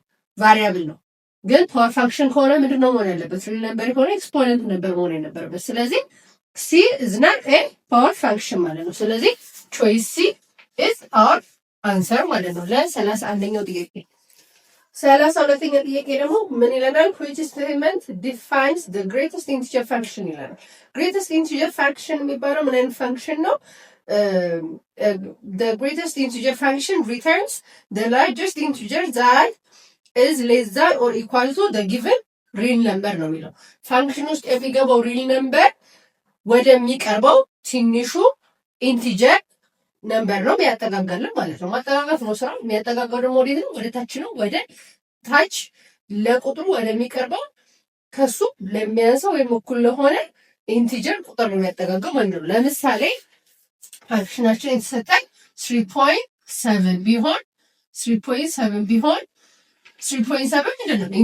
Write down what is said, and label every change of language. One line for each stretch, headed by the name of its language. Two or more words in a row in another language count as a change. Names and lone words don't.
Amharic: ቫሪያብል ነው። ግን
English: power function
Amharic: ከሆነ ምንድን ነው መሆን ያለበት?
English: real number
Amharic: የሆነ ኤክስፖነንት ነበር መሆን የነበረበት። ስለዚህ
English: C is not a power function
Amharic: ማለት ነው። ስለዚህ
English: choice C is our answer
Amharic: ማለት ነው ለ31ኛው ጥያቄ። 32ኛው ጥያቄ ደግሞ ምን ይለናል?
English: which statement defines the greatest integer function ይለናል። greatest integer function
Amharic: የሚባለው ምን አይነት ፋንክሽን ነው?
English: the greatest integer function returns the largest integer that is less than or equal to the given real number
Amharic: ነው የሚለው። ፋንክሽን ውስጥ የሚገባው
English: real number
Amharic: ወደሚቀርበው ትንሹ
English: integer number
Amharic: ነው የሚያጠጋጋልን ማለት ነው። ማጠጋጋት ነው ስራ። የሚያጠጋጋው ደግሞ ወዴት ነው? ወደ ታች ነው። ወደ ታች ለቁጥሩ ወደሚቀርበው ከሱ ለሚያንሰው ወይም እኩል ለሆነ ኢንቲጀር ቁጥር ነው የሚያጠጋጋው ማለት ነው። ለምሳሌ ፋንክሽናችን የተሰጠን 3.7 ቢሆን 3.7 ምንድን ነው?